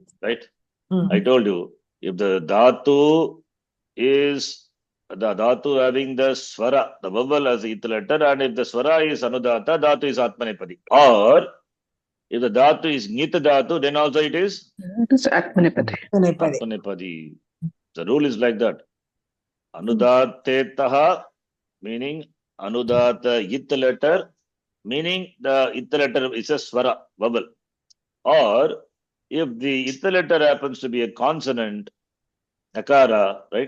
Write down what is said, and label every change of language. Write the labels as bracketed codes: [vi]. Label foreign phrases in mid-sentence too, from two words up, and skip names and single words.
[en] Right? I told you, if the Dhatu is the Dhatu having the Swara, the vowel as Ita letter, and if the Swara is Anudata, Dhatu is Atmanepadi. Or if the Dhatu is [sa] ङित् धातु, [en] then also it is It is Atmanepadi. Anepadi. Atmanepadi. The rule is like that. Anudatetaha, meaning Anudata It letter, meaning the It letter is a Swara, vowel. Or if the It letter happens to be a consonant, Akara, right?